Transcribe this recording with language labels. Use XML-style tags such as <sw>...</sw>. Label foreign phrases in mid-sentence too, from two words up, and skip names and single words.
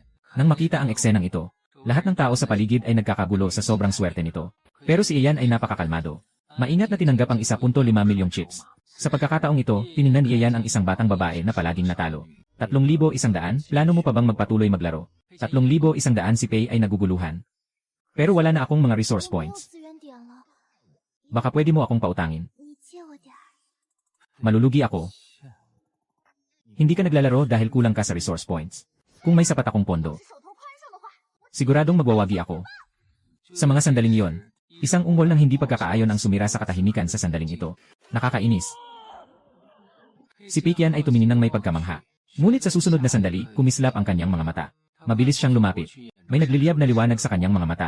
<tl>Nang makita ang eksenang ito, lahat ng tao sa paligid ay nagkakagulo sa sobrang swerte nito. Pero si Ian ay napakakalmado. Maingat na tinanggap ang 1.5 milyong chips. Sa pagkakataong ito, tiningnan ni Ian ang isang batang babae na palaging natalo. 3,100, plano mo pa bang magpatuloy maglaro? 3,100 si Pei ay naguguluhan. Pero wala na akong mga resource</tl> <zh>没有 points. 资源点了，</zh> <tl>Baka pwede mo akong pautangin.</tl> <zh>你借我点儿。</zh> <tl>Malulugi ako. Hindi ka naglalaro dahil kulang ka sa</tl> <en>resource points.</en> <tl>Kung may sapat akong pondo,</tl> <zh>手头宽松的话，</zh> <tl>siguradong magwawagi ako. Sa mga sandaling iyon, isang ungol ng hindi pagkakaayon ang sumira sa katahimikan sa sandaling ito. Nakakainis. Si Pikian ay tumingin ng may pagkamangha. Ngunit sa susunod na sandali, kumislap ang kanyang mga mata. Mabilis siyang lumapit. May nagliliyab na liwanag sa kanyang mga mata.</tl>